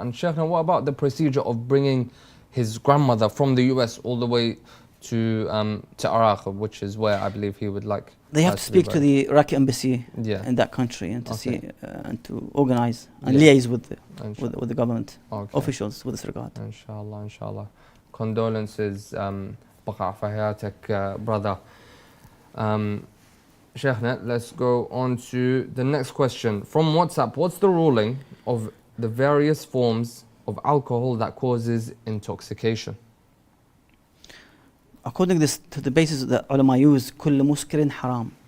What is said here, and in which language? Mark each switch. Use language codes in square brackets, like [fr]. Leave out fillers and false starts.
[en] And Sheikhna, what about the procedure of bringing his grandmother from the US all the way to Iraq, which is where I believe he would like? They have to speak to the Iraqi embassy in that country and to see and to organize and liaise with the government officials with this regard. Inshallah, inshallah. Condolences, [ar] بقع في حياتك, [en] brother. Sheikhna, let's go on to the next question. From WhatsApp, what's the ruling of the various forms of alcohol that causes intoxication? According to the basis that ulama use, [ar] كل مسكر حرام.